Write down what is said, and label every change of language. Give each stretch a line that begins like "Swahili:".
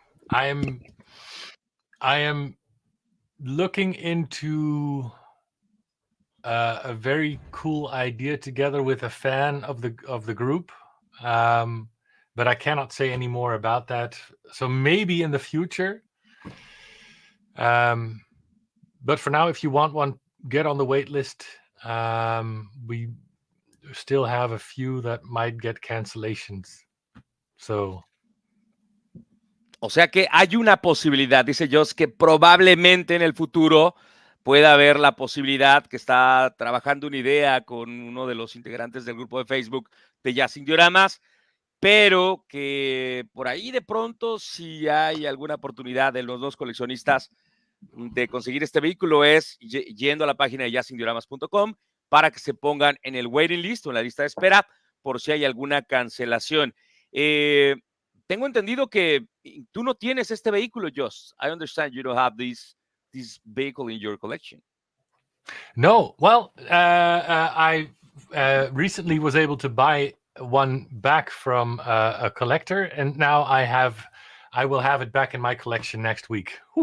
English: I am looking into a very cool idea together with a fan of the group, but I cannot say any more about that. So maybe in the future. But for now, if you want one, get on the wait list. We still have a few that might get cancellations. So.
Spanish: O sea que hay una posibilidad, dice Joost, que probablemente en el futuro pueda haber la posibilidad que está trabajando una idea con uno de los integrantes del grupo de Facebook de Jazzinc Dioramas, pero que por ahí de pronto si hay alguna oportunidad de los dos coleccionistas de conseguir este vehículo es yendo a la página de JazzincDioramas.com para que se pongan en el waiting list o en la lista de espera por si hay alguna cancelación. Tengo entendido que tú no tienes este vehículo, Joost.
English: I understand you don't have this vehicle in your collection. No, well, I recently was able to buy one back from a collector, and now I will have it back in my collection next week.